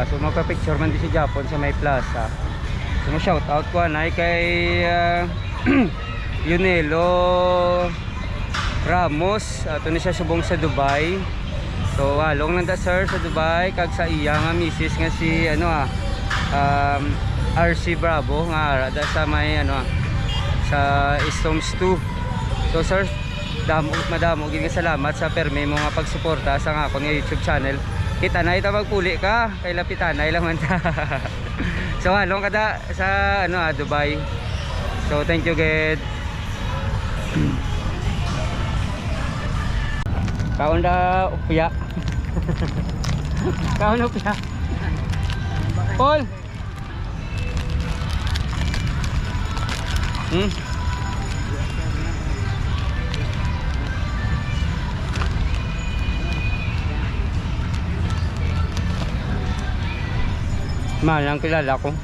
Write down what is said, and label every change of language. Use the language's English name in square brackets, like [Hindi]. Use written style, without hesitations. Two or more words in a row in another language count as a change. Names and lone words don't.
[Hiligaynon] So magpa-picture man din si Japon sa may plaza. So shout out ko anay kay Yunelo Ramos. Ato ni siya subong sa Dubai. So along nanda sir sa Dubai kag sa iya nga misis nga si ano RC Bravo nga da sa may ano sa Stones 2. So sir, madamo gid nga salamat sa permi mo nga pagsuporta sa nga akong [English] YouTube channel. [Hiligaynon] Kita na ita magpuli ka kay lapitanay lang man ta. So halong kada sa ano Dubai. So [English] thank you [Hiligaynon] gid. Kaon na upya. Kaon na upya. Paul. Mahal lang kilala ko.